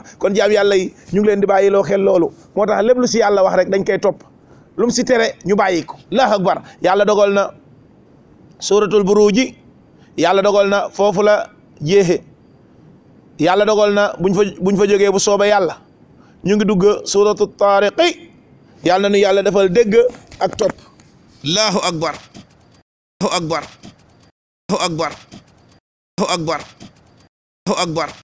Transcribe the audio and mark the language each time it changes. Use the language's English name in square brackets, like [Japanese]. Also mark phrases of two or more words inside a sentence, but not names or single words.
[Wolof] kon jaam yàlla yi ñu ngi leen di bàyyi loo xel loolu moo tax lépp lu si yàlla wax rek dañ koy topp lu mu si tere ñu bàyyi ko [Arabic] الله أكبر [Wolof] yàlla dogal na suratul buruji yàlla dogal na foofu la jeexe yàlla dogal na buñ fa jógee bu soobe yàlla ñu ngi dugg suratu taariqi yàlla na nu yàlla defal dégg ak topp [Arabic] الله أكبر الله أكبر الله أكبر الله أكبر الله أكبر